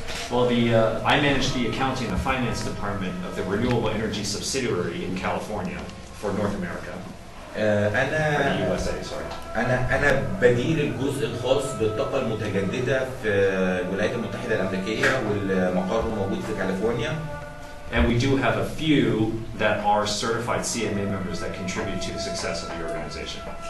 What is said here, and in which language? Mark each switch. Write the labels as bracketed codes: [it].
[en] Well, I manage the accounting and finance department of the renewable energy subsidiary in California for North America. [ar] أنا بدير الجزء الخاص بالطاقة المتجددة في الولايات المتحدة الأمريكية والمقر موجود في كاليفورنيا. [en] And we do have a few that are certified CMA members that contribute to the success of the organization.